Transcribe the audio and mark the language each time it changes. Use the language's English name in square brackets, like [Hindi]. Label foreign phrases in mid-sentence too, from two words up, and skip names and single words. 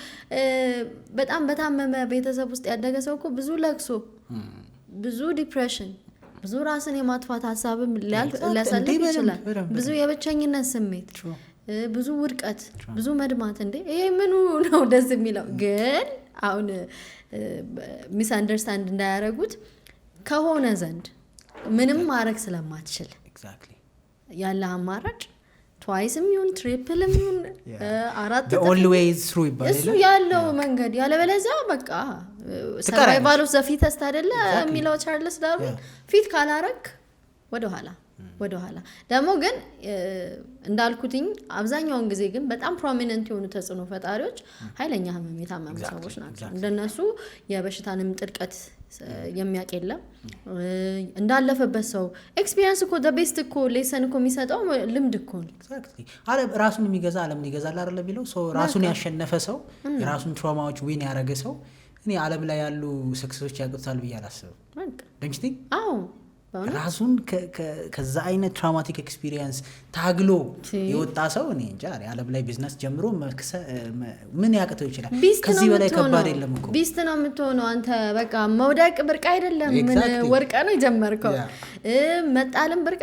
[Amharic] በጣም በታመመ ቤተሰብ ውስጥ ያደገ ሰው እኮ ብዙ ለቅሶ ብዙ ዲፕሬሽን ብዙ ራስን የማጥፋት ሐሳብም ሊያሳልፍ ይችላል ብዙ የብቸኝነት ስሜት ብዙ ውድቀት ብዙ መድማት ይሄ ምኑ ነው ደስ የሚለው ግን አሁን ሚስ አንደርስታንድ እንዳያረጉት ከሆነ ዘንድ ምንም ማድረግ ስለማትችል ኤግዛክትሊ ያለ አማራጭ twiceም ይሁን ትሪፕልም ይሁን አራት [English] the only way is through ይባላል [Amharic] እሱ ያለው መንገድ ያለበለዚያ በቃ [English] survival of the fittest [Amharic] አይደለ የሚለው ቻርልስ ዳርዊን ፊት ካላረክ ወደ ኋላ ደግሞ ግን እንዳልኩትኝ አብዛኛውን ጊዜ ግን በጣም ፕሮሚነንት የሆኑ ተጽዕኖ ፈጣሪዎች ኃይለኛ ህመም የታመሙ ሰዎች ናቸው እንደነሱ የበሽታንም ጥልቀት የሚያቀለም እንዳለፈበት ሰው ኤክስፒሪየንስ እኮ [English] the best [Amharic] እኮ ሌሰን እኮ የሚሰጠው ልምድ እኮ ነው ኤግዛክትሊ ራሱን የሚገዛ ዓለምን ይገዛል አይደል ቢለው ሰው ራሱን ያሸነፈ ሰው የራሱን ትራውማዎች ዊን ያደረገ ሰው እኔ ዓለም ላይ ያሉ ሰክሰሶች ያቀርታል ብዬ አላስብም [English] don't you think [Amharic] አዎ ራሱን ከዛ አይነት [English] traumatic experience [Amharic] ታግሎ የወጣ ሰው እኔ እንጃ ዓለም ላይ ቢዝነስ ጀምሮ ምን ያቀተው ይችላል ከዚህ በላይ ከባድ የለም እኮ ቢስት ነው የምትሆነው አንተ በቃ መውደቅ ብርቅ አይደለም ምን ወርቀ ነው የጀመርከው መጣልም ብርቅ